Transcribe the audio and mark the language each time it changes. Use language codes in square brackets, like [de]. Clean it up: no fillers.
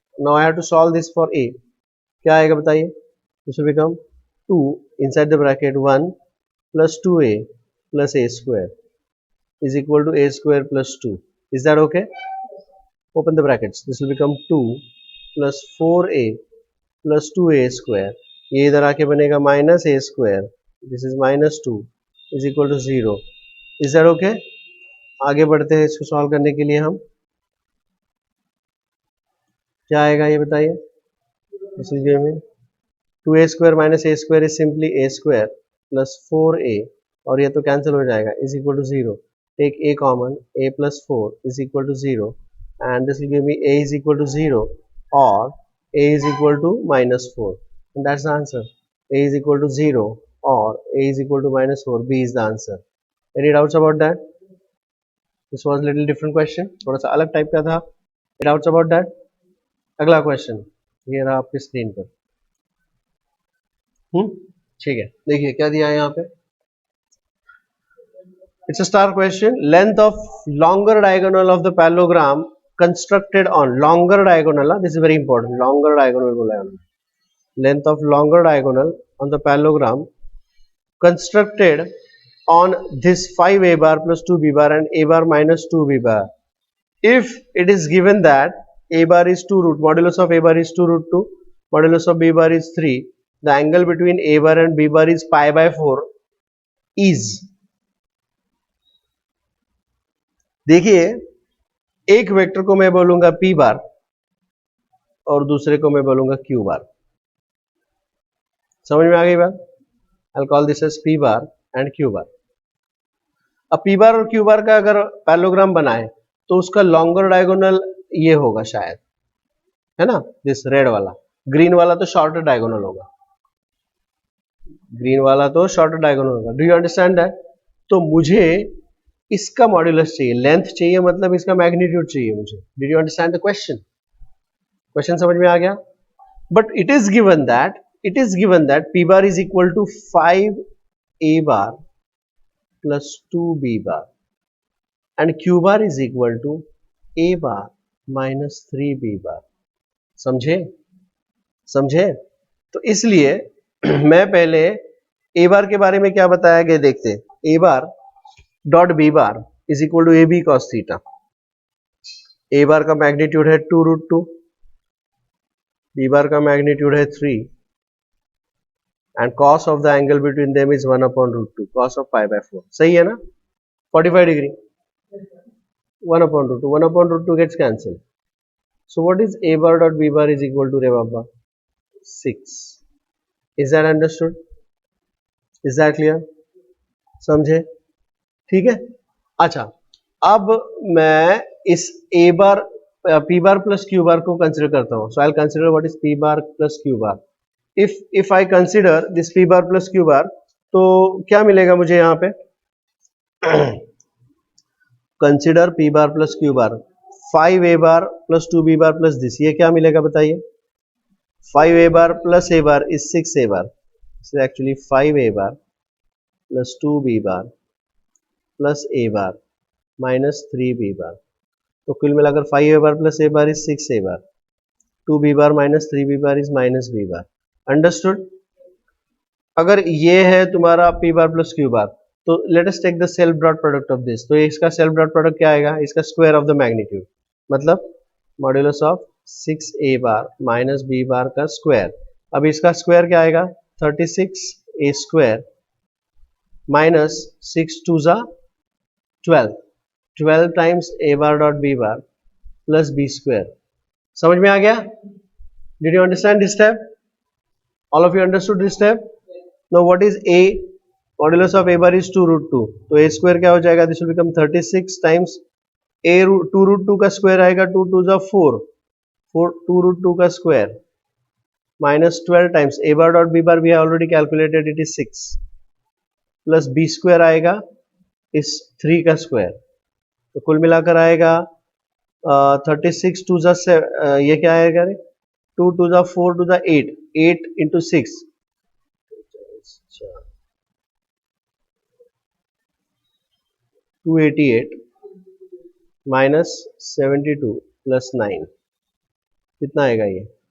[en] Now I have to solve this for a. [hi] क्या आएगा बताइए? [en] This will become 2 inside the bracket 1 plus 2a plus a square is equal to a square plus 2. Is that okay? Open the brackets. This will become 2 plus 4a plus 2a², [hi] ये इधर आके बनेगा [en] -a², this is -2 is equal to 0। Is that okay? [hi] आगे बढ़ते हैं इसको solve करने के लिए। हम क्या आएगा ये बताइए। [en] this is given 2a² - a² is simply a² plus 4a, [hi] और ये तो कैंसिल हो जाएगा, [en] Is equal to 0। Take a common, a plus 4 is equal to 0, and this will give me a is equal to 0 or a is equal to -4, and that's the answer. A is equal to 0 or a is equal to -4, B is the answer. Any doubts about that? This was a little different question, [hi] थोड़ा सा अलग type का था। [en] Any doubts about that? [hi] अगला question ये रहा आपकी screen पर। ठीक है, देखिए क्या दिया है यहाँ पे। [en] It's a star question. Length of longer diagonal of the parallelogram constructed on longer diagonal. This is very important. [hi] Longer diagonal बोला है। [en] Length of longer diagonal on the parallelogram constructed on this 5a bar plus 2b bar and a bar minus 2b bar. If it is given that a bar is 2 root, modulus of a bar is 2 root 2, modulus of b bar is 3, the angle between a bar and b bar is pi by 4 is, [hi] देखिए एक vector को मैं बोलूंगा p बार और दूसरे को मैं बोलूंगा q बार। समझ में आ गई बात? [en] I'll call this as p bar and q bar. [hi] अब p बार और q बार का अगर पैरेललोग्राम बनाए तो उसका लॉन्गर डायगोनल ये होगा शायद, है ना, दिस रेड वाला। ग्रीन वाला तो शॉर्टर डायगोनल होगा, ग्रीन वाला तो शॉर्टर डायगोनल होगा। [en] Do you understand that? [hi] तो मुझे इसका मॉड्यूलस चाहिए, लेंथ चाहिए, मतलब इसका मैग्नीट्यूड चाहिए मुझे। [en] Did you understand the question? [hi] Question समझ में आ गया? [en] But it is given that p bar is equal to 5a bar plus 2b bar and q bar is equal to a bar minus 3b bar। [hi] समझे? तो इसलिए मैं पहले a बार के बारे में क्या बताया गया देखते। [en] a bar dot b bar is equal to A B cos theta. a bar का magnitude है 2 root 2, b bar का magnitude है 3, and cos of the angle between them is 1 upon root 2, cos of pi by 4। [hi] सही है ना? [en] 45 degree, 1 upon root 2, 1 upon root 2 gets cancelled। So what is a bar dot b bar is equal to, [hi] रे बाबा, [en] 6। Is that understood? Is that clear? [hi] समझे? ठीक है। अच्छा, अब मैं इस a bar p bar plus q बार को कंसिडर करता हूँ। [en] So I'll consider what is p bar plus q bar। if I consider this p bar plus q bar, [hi] तो क्या मिलेगा मुझे यहाँ पे? [en] consider p bar plus q bar, 5a bar plus 2b bar plus this, [hi] ये क्या मिलेगा बताइए? [en] 5a bar plus a bar is 6a bar। This is actually 5a bar plus 2b bar plus a bar minus 3b bar। [hi] तो कुल मिलाकर [en] 5a bar plus a bar is 6a bar, 2b bar minus 3b bar is minus b bar। Understood? [hi] अगर ये है तुम्हारा [en] p bar plus q bar, तो let us take the self dot product of this. [hi] तो इसका सेल्फ डॉट प्रोडक्ट क्या आएगा? इसका स्क्वायर ऑफ द मैग्नीट्यूड, मतलब modulus of 6a bar minus b बार का स्क्वायर। अब इसका स्क्वायर क्या आएगा? 36a² माइनस 6 2 जा 12, 12 times a bar dot b bar plus b²। समझ में आ गया? [en] Did you understand this step? All of you understood this step? Now what is a? Modulus of a bar is 2 root 2, तो a square क्या हो जाएगा? This will become 36 times a 2 root 2 का square आएगा 2 2 जा 4, 2 root 2 का square minus 12 times a bar dot b bar we have already calculated, it is 6 plus b square [hi] आएगा इस 3 का स्क्वायर। तो कुल मिलाकर आएगा 36 2 जा ये क्या आएगा रे? 2 2 जा 4 2 जा 8, 8 into 6, 288 माइनस 72 प्लस 9, कितना आएगा ये?